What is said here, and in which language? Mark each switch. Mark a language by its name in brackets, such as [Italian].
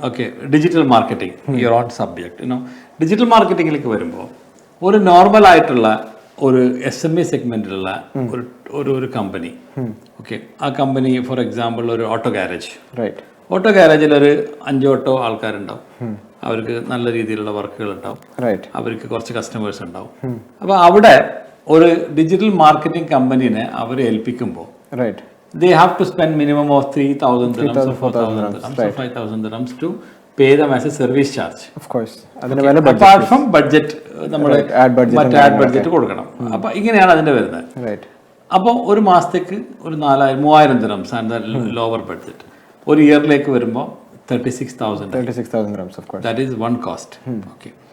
[English] okay, digital marketing, your own subject, [Malayalam] digital marketingിലേക്ക് വരുമ്പോൾ ഒരു normal ആയിട്ടുള്ള ഒരു SME സെഗ്മെന്റിലുള്ള ഒരു കമ്പനി, ഓക്കെ, ആ കമ്പനി ഫോർ എക്സാമ്പിൾ ഒരു ഓട്ടോ ഗാരേജ്, [English] right, [Malayalam] ഓട്ടോ ഗാരേജിൽ ഒരു 5 ഓട്ടോ ആൾക്കാരുണ്ടാവും. അവർക്ക് നല്ല രീതിയിലുള്ള വർക്കുകൾ ഉണ്ടാവും, [English] right, [Malayalam] അവർക്ക് കുറച്ച് കസ്റ്റമേഴ്സ് ഉണ്ടാവും. അപ്പോൾ അവിടെ ഒരു digital marketing കമ്പനീനെ our ഏൽപ്പിക്കുമ്പോൾ [English] Right, they have to spend minimum of 3,000 dirhams or 4,000 dirhams or 5,000 dirhams to pay them as a service charge. Of course. [Malayalam] അതിന് വില [English] apart from budget, [Malayalam] നമ്മൾ മറ്റേ ആഡ് ബഡ്ജറ്റ് കൊടുക്കണം. അപ്പോൾ ഇങ്ങനെയാണ് അതിൻ്റെ വരുന്നത്. [English] Right. [Malayalam] അപ്പോൾ ഒരു മാസത്തേക്ക് ഒരു 3,000 dirhams ആൻഡ് ലോവർ ബഡ്ജറ്റ്. ഒരു ഇയറിലേക്ക് വരുമ്പോൾ 36,000 [English] dirhams, of course. That is one cost. Okay.